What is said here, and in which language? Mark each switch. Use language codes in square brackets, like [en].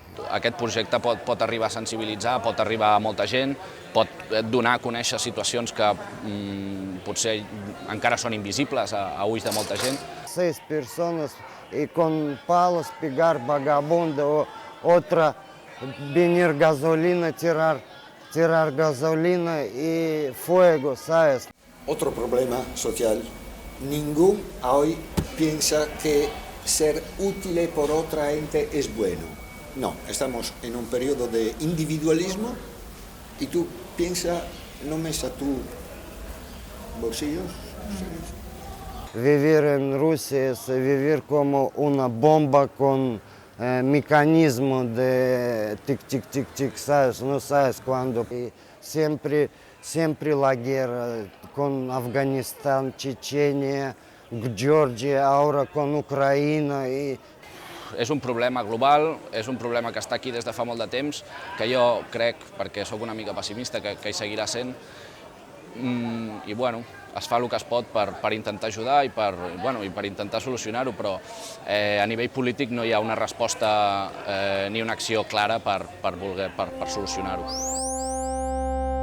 [ca] Aquest projecte pot arribar a sensibilitzar, pot arribar a molta gent, pot donar a conèixer situacions que potser encara són invisibles a ulls de molta gent. [es] 6 personas y con palos pegar vagabundo, otra venir gasolina, tirar gasolina y fuego, ¿sabes? Otro problema social, ningún hoy piensa que ser útil por otra gente es bueno. No, estamos en un periodo de individualismo y tú piensas només a tus bolsillos. Vivir en Rusia es vivir como una bomba con mecanismo de tic-tic-tic-tic, ¿sabes? No sabes cuándo. Y siempre la guerra con Afganistán, Chechenia, Georgia, ahora con Ucrania. [ca] És un problema global, és un problema que està aquí des de fa molt de temps, que jo crec, perquè sóc una mica pessimista, que hi seguirà sent, i es fa el que es pot per intentar ajudar i per intentar solucionar-ho, però a nivell polític no hi ha una resposta ni una acció clara per solucionar-ho.